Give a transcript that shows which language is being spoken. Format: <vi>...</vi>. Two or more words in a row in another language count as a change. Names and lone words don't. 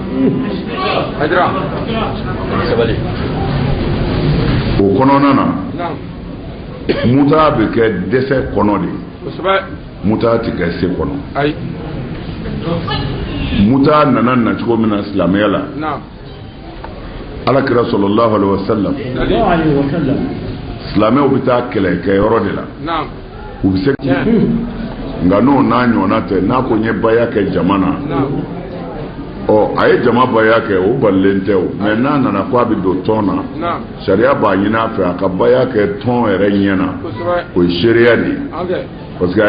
<bm>o kɔnɔna na muta bɛ kɛ dɛsɛ kɔnɔ de muta ti kɛ se kɔnɔ muta nana nacogo min na silamɛya la alakira</bm> <ar>صلى الله عليه وسلم</ar> <bm>silamɛw bɛ taa kɛlɛkɛyɔrɔ de la u bɛ se</bm> <fr>nka n'o n'a ɲɔgɔnna</fr> <bm>tɛ n'a ko n ye baya kɛ jama na a ye jama baya kɛ o balilen tɛ o mɛ n'a nana ko a bɛ don tɔn na sariya b'a ɲini a fɛ a ka baya kɛ tɔn yɛrɛ ɲɛna o ye seereya de ye</bm> <fr>parce que</fr> <bm>a</bm>